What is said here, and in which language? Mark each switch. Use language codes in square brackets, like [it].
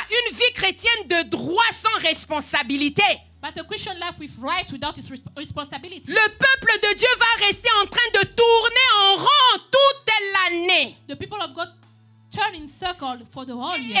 [fr] Une vie chrétienne de droits sans responsabilité. [en] But a Christian life with rights without its responsibility. [fr] Le peuple de Dieu va rester en train de tourner en rond toute l'année. [en] The people of God turn in circle for the whole year.